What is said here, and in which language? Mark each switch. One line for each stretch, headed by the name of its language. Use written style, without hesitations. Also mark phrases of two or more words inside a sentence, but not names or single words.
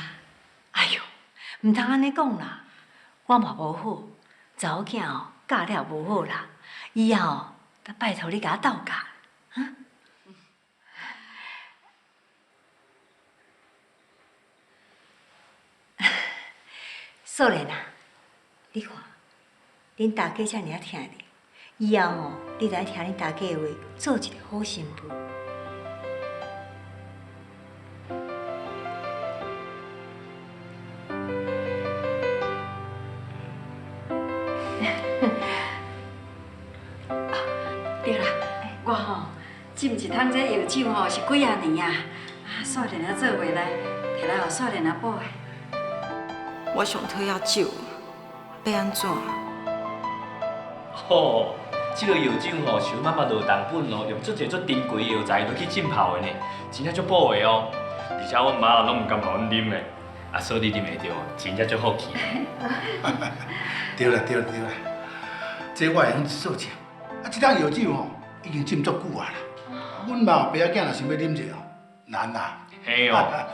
Min Nan Chinese: 哎哟，唔通安尼讲啦，我嘛无好，查某囝哦教了无好啦，以后哦，得拜托你甲我斗教，啊？素莲啊，你看，恁大家遮尔啊疼你，以后哦，你着爱听恁大家的话，做一个好媳妇。对啦，我吼浸一桶这药酒吼是几啊年啊，素莲啊做回来，摕来互素莲啊补的。我上讨厌酒，要安怎？吼，这个药酒吼是阮妈妈落重本咯，用足济足珍贵的药材落去浸泡的呢，真正足补的哦。而且阮妈拢唔甘互阮啉的，啊，所以你啉会着，真正足好气。对啦，这我会用做证。啊，这桶药酒吼已经浸足久啊啦。阮妈爸仔囝若想要啉者哦，难啦。嘿哦。